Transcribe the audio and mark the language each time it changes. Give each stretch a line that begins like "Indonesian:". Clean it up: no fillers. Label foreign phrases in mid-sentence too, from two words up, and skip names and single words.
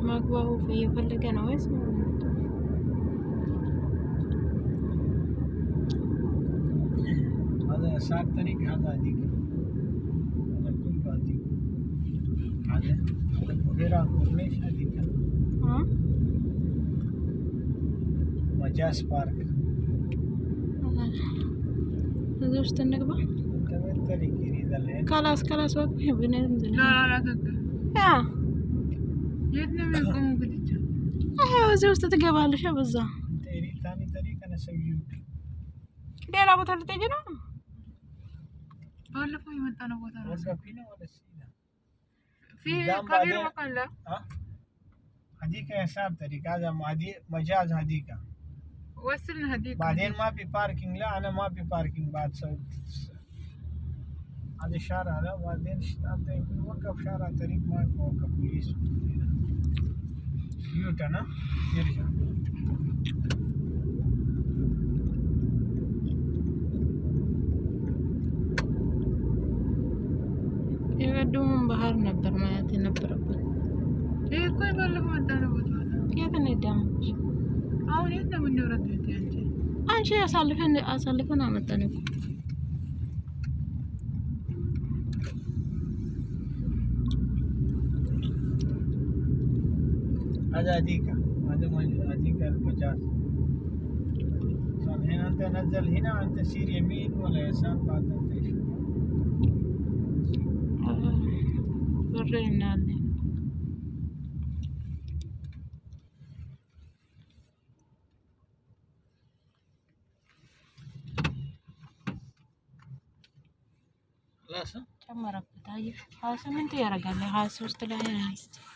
Amharic: وهو እየፈለገ ነው ወይስ
Arabic: هذا صار طريق هذا هذيك هذا كل هذيك هذا بحيرة كورنيش هذيك مجاز بارك
Amharic: እዚህ ውስጥ እንግባ
Arabic: انت وين طريق يريد الحين خلاص وقف بننزل لا تقدر يا يدنا من يقوموا قديتا
Amharic: እዚህ ውስጥ ትገባለሽ በዛ
Arabic: انت يريد ثاني طريق انا اسويه
Amharic: ሌላ ቦታ ልትሄጂ ነው ባለፈው የመጣነው ቦታ ነው
Arabic: وقفينا ولا سينا في كبير مكان لا هذيك يسار طريق هذا مجاز هذيك وصلنا هديك بعدين ما في باركينج لا انا ما في باركينج بعد هذا الشارع لا بعدين وقف شارع طريق ما وقف بوليس يوتنا يرجع
Amharic: የቀደሙን ባህር ነበር ማየት የነበረብን ይሄ እኮ ባለፈው መጣነው ቦታ ነው የት እንሄዳለን አሁን የት ነው የምንወረደው አንቺ አሳልፈን አመጣን እኮ
Arabic: هذا هذيك المجاز هنا انت نزل هنا انت سير يمين ولا يسار بعد انت ايش ورينا خلاص
Amharic: ጨመረበት አየህ 28 ያደርጋል 23 ላይ አይስት